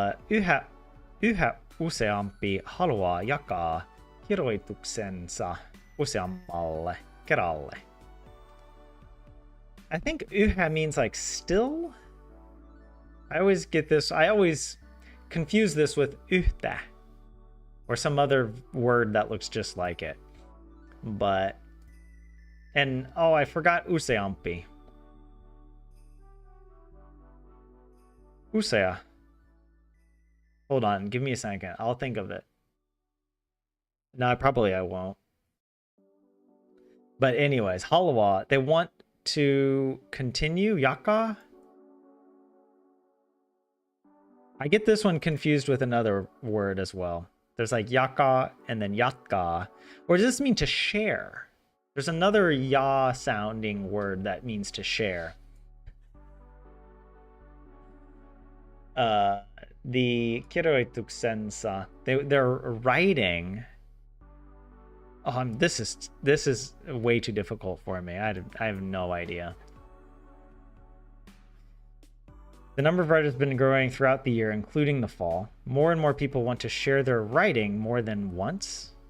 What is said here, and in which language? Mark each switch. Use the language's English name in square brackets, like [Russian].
[Finnish] Yhä useampi haluaa jakaa kirjoituksensa useammalle kerralle. [English] I think yhä means like still. I always confuse this with yhtä or some other word that looks just like it. But, and oh, I forgot useampi. Usea. Hold on, give me a second. I'll think of it. No, I won't. But anyways, haluaa, they want to continue. Yaka? I get this one confused with another word as well. There's like yaka and then yatka. Or does this mean to share? There's another ya sounding word that means to share. The kirjoituksensa, they're writing. This is way too difficult for me. I have no idea. The number of writers has been growing throughout the year, including the fall. More and more people want to share their writing more than once.